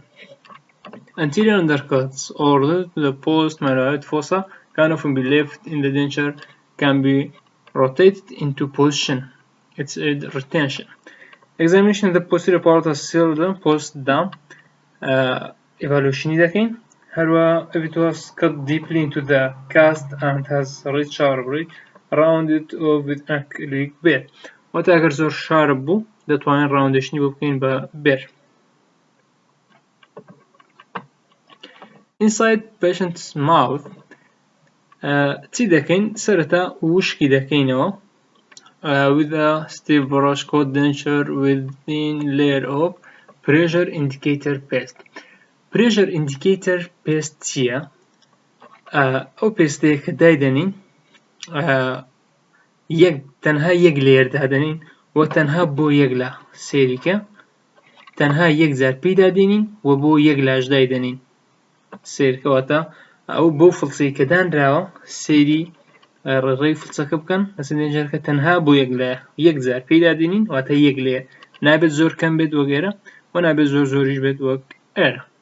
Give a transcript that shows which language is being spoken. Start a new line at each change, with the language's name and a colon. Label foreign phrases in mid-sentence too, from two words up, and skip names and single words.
English: Anterior undercuts or the post-malleolate fossa can often be left in the denture, can be rotated into position. It's a retention. Examination of the posterior part of the post-dam evaluation دەکەین. هەروە if it was cut deeply into the cast and has rich sharp ridge, round it off with acrylic bear.
Central Kurdish: واتە ئەگەر زۆر شارپ بوو دەتوانین ڕاوندێشنی بۆ بکەین بە بێر.
English: Inside patient's mouth
Central Kurdish: چی دەکەین؟ سەرەتا وشکی دەکەینەوە
English: with a stiff brush coat denture with thin layer of pressure indicator paste. Pressure indicator paste چییە؟
Central Kurdish: ئەو پێستەیە کە دایدەنین تەنها یەک لێر دادەنین و تەنها بۆ یەک لا سێریکە، تەنها یەک جار پێی دادێنین و بۆ یەک لاش دایدەنین سێرکەواتە ئەو بۆ فڵچەی کە دانراوە سێری ڕێڕەی فڵچەکە بکەن لەسەر دێنچەرەکە، تەنها بۆ یەک جار پێی دادێنین، واتە یەک لێر، نابێت زۆر کەم بێت وەک ئێرە و نابێت زۆر زۆریش بێت وەک ئێرە.